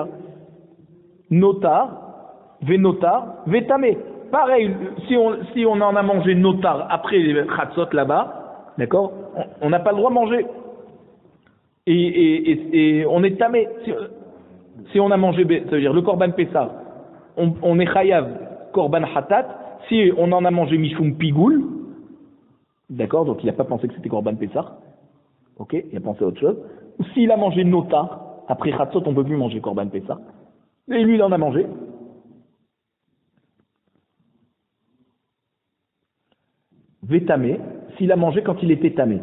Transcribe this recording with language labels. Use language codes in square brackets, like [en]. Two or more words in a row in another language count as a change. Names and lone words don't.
[he] נותר, וטמא. [fr] Pareil, si on en a mangé notar après les chatzot là-bas, d'accord, on n'a pas le droit de manger. Et on est tamé. Si on a mangé, ça veut dire le [he] קרבן פסח, [fr] on est [he] חייב קרבן חטאת. [fr] Si on en a mangé [he] משום פיגול, [fr] d'accord, donc il n'a pas pensé que c'était [he] קרבן פסח. [fr] Ok, il a pensé à autre chose. Ou s'il a mangé Notar, après Chatzot, on ne peut plus manger [he] קרבן פסח. [fr] Et lui, il en a mangé. Vétamé, s'il a mangé quand il était tamé.